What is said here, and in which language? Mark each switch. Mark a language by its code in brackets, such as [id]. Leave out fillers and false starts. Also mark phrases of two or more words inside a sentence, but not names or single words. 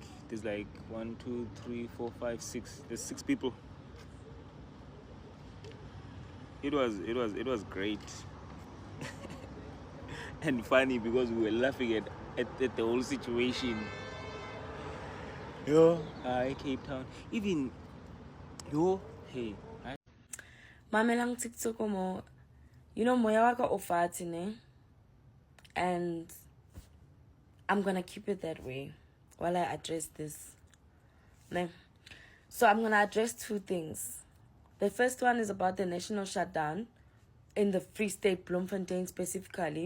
[en] There's like 1, 2, 3, 4, 5, 6. There's 6 people. It was great and funny because we were laughing at the whole situation. Yo, hi Cape Town. Even yo, hey. [st] Mamelang TikTok mo. [en] You know [st] moya waka ofati ne. [en] And I'm gonna keep it that way while I address this. Ne? So I'm gonna address 2 things. The first one is about the national shutdown in the Free State, Bloemfontein specifically.